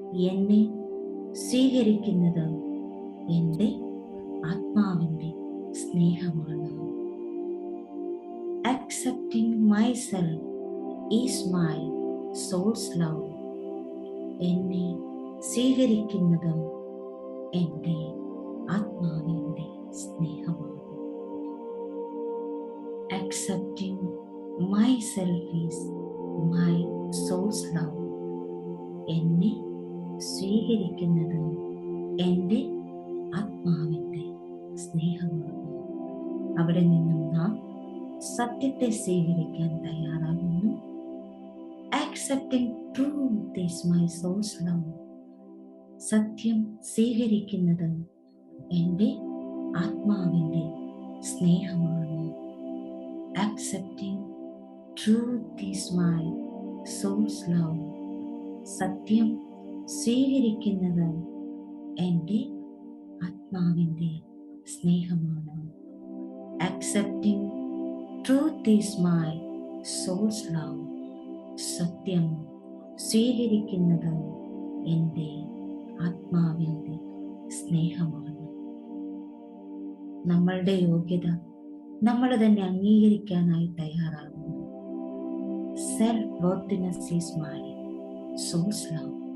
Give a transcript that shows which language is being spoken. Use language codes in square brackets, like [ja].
[ml] എന്നെ സ്വീകരിക്കുന്നത് എൻ്റെ ആത്മാവിൻ്റെ സ്നേഹമാണ്. [en] Accepting myself is my soul's love. [ml] എന്നെ സ്വീകരിക്കുന്നത് എൻ്റെ ആത്മാവിൻ്റെ സ്നേഹമാണ്. [en] Accepting myself is my soul's love. [ml] എന്നെ സ്വീകരിക്കുന്നത് എൻ്റെ ആത്മാവിൻ്റെ സ്നേഹമാണ്. അവിടെ നിന്നും നാം സത്യത്തെ സ്വീകരിക്കാൻ തയ്യാറാകുന്നു. [en] Accepting truth is my soul's love. [ml] സത്യം സ്വീകരിക്കുന്നത് എൻ്റെ ആത്മാവിൻ്റെ സ്നേഹമാണ്. [en] Accepting truth is my soul's love. [ml] സത്യം സ്വീകരിക്കുന്നത് എൻ്റെ ആത്മാവിൻ്റെ സ്നേഹമാണ്. [en] Accepting truth is my soul's love. [ml] സത്യം സ്വീകരിക്കുന്നത് എൻ്റെ ആത്മാവിൻ്റെ സ്നേഹമാണ്. നമ്മളുടെ യോഗ്യത നമ്മൾ തന്നെ അംഗീകരിക്കാനായി തയ്യാറാകുന്നു. [en] Self worthiness is my soul's love.